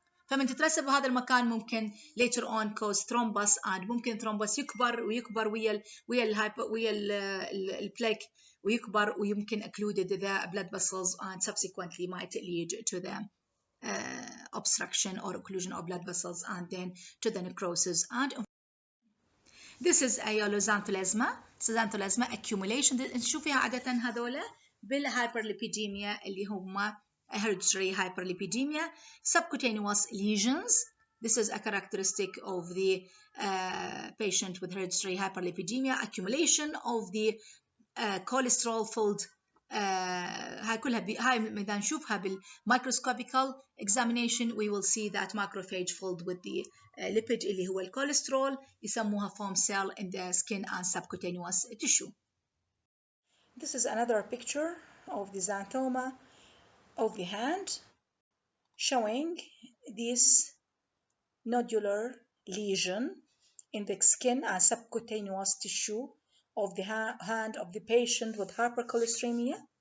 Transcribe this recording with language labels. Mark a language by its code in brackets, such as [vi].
[ar] فمن تترسب بهذا المكان ممكن [en] later on cause thrombus, and [ar] ممكن [en] thrombus [ar] يكبر ويكبر ويا البلاك ويكبر ويمكن [en] occluded the blood vessels, and subsequently might lead to the obstruction or occlusion of blood vessels, and then to the necrosis. And this is xanthoma accumulation. [ar] نشوفها عادة هذولا بالهايبرليبيديميا اللي هم [en] hereditary hyperlipidemia, subcutaneous lesions. This is a characteristic of the patient with hereditary hyperlipidemia, accumulation of the cholesterol-filled [ar] هاي كلها هاي بدنا نشوفها بالمايكروسكوبيكال examination. [en] we will see that macrophage filled with the lipid [ar] اللي هو الكوليسترول يسموها [en] foam cell in the skin and subcutaneous tissue. This is another picture of the xanthoma of the hand showing this nodular lesion in the skin and subcutaneous tissue of the hand of the patient with hypercholesteremia.